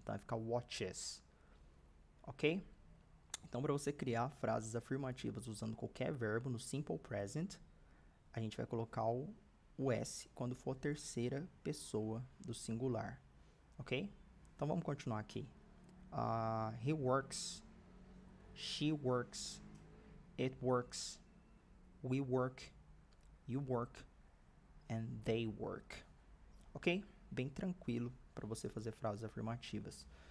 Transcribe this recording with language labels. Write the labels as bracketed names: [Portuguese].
[Portuguese] Então, vai ficar watches. Ok? Então, para você criar frases afirmativas usando qualquer verbo no simple present, a gente vai colocar o S quando for a terceira pessoa do singular. Ok? Então, vamos continuar aqui. [English] He works, she works, it works, we work, you work, and they work. [Portuguese] Ok? Bem tranquilo para você fazer frases afirmativas.